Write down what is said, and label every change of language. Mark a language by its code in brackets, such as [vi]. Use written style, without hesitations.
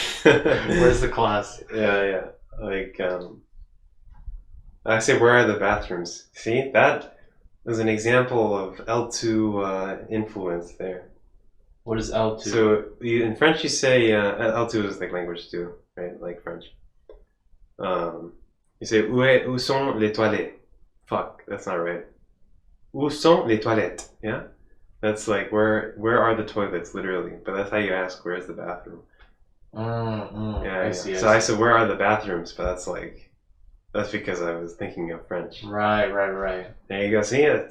[en] Where's the class? Yeah. Like, I say, where are the bathrooms? See, that is an example of L2 influence there. What is L2? So in French you say L2 is like language 2, right? Like French. You say [fr] où sont les toilettes? [en] Fuck, that's not right. [fr] Où sont les toilettes? [en] Yeah, that's like where are the toilets, literally. But that's how you ask where's the bathroom. I see. So I said where are the bathrooms? But that's because I was thinking of French. Right. There you go. See it?